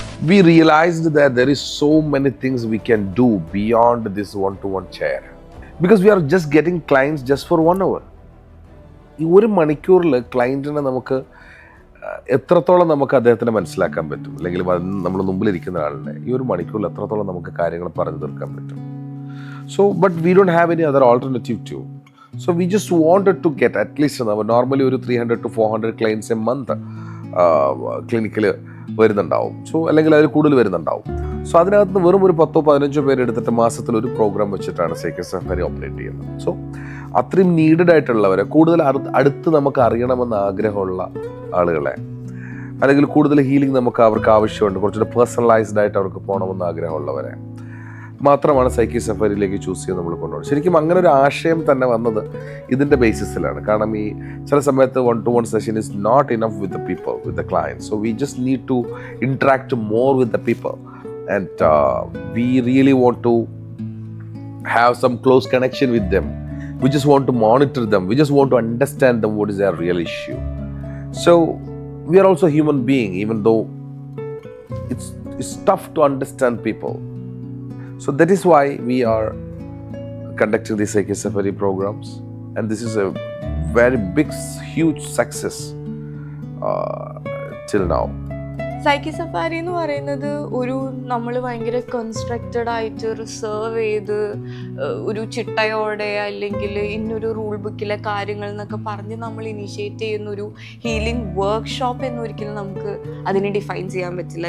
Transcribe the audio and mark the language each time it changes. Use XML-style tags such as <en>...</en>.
<en>We realized that there is so many things we can do beyond this one-to-one chair, because we are just getting clients just for 1 hour.</en> <ml>ഈ 1 മണിക്കൂറിൽ ക്ലയൻറ്റിനെ നമുക്ക് എത്രത്തോളം നമുക്ക് അദ്ദേഹത്തിന് മനസ്സിലാക്കാൻ പറ്റും, അല്ലെങ്കിൽ നമ്മൾ മുമ്പിലിരിക്കുന്ന ആളിനെ ഈ 1 മണിക്കൂറിൽ എത്രത്തോളം നമുക്ക് കാര്യങ്ങൾ പറഞ്ഞു തീർക്കാൻ പറ്റും.</ml> <en>So but we don't have any other alternative to. So we just wanted to get at least normally ഒരു 300 to 400 clients a month</en> <ml>ക്ലിനിക്കിൽ വരുന്നുണ്ടാവും. സോ അല്ലെങ്കിൽ അതിൽ കൂടുതൽ വരുന്നുണ്ടാവും. സോ അതിനകത്ത് നിന്ന് വെറും ഒരു 10-15 പേര് എടുത്തിട്ട് മാസത്തിൽ ഒരു പ്രോഗ്രാം വെച്ചിട്ടാണ് സൈക്കി സഫാരി ഓപ്പറേറ്റ് ചെയ്യുന്നത്. സോ അത്രയും നീഡഡ് ആയിട്ടുള്ളവരെ, കൂടുതൽ അടുത്ത് നമുക്ക് അറിയണമെന്ന് ആഗ്രഹമുള്ള ആളുകളെ അല്ലെങ്കിൽ കൂടുതൽ ഹീലിംഗ് നമുക്ക് അവർക്ക് ആവശ്യമുണ്ട്, കുറച്ചുകൂടെ പേഴ്സണലൈസ്ഡ് ആയിട്ട് അവർക്ക് പോകണമെന്ന് ആഗ്രഹമുള്ളവരെ മാത്രമാണ് സൈക്കി സഫാരിയിലേക്ക് ചൂസ് ചെയ്ത് നമ്മൾ കൊണ്ടുപോകുന്നത്. ശരിക്കും അങ്ങനെ ഒരു ആശയം തന്നെ വന്നത് ഇതിൻ്റെ ബേസിസിലാണ്. കാരണം ഈ ചില സമയത്ത്</ml> <en>1-to-1 session is not enough with the people, with the client. So we just need to interact more with the people and we really want to have some close connection with them. We just want to monitor them. We just want to understand them, what is their real issue. So we are also human being, even though it's tough to understand people. So that is why we are conducting these Psyche Safari programs, and this is a very big, huge success till now.</en> <ml>Psyche safari എന്ന് പറയുന്നത് ഒരു നമ്മൾ ഭയങ്കര constructed ആയിട്ട് reserve ചെയ്ത് ഒരു ചിട്ടയോടെ അല്ലെങ്കിൽ ഇന്നൊരു റൂൾ ബുക്കിലെ കാര്യങ്ങൾ എന്നൊക്കെ പറഞ്ഞ് നമ്മൾ ഇനിഷ്യേറ്റ് ചെയ്യുന്ന ഒരു ഹീലിംഗ് വർക്ക്ഷോപ്പ് എന്നൊരിക്കലും നമുക്ക് അതിനെ ഡിഫൈൻ ചെയ്യാൻ പറ്റില്ല.</ml>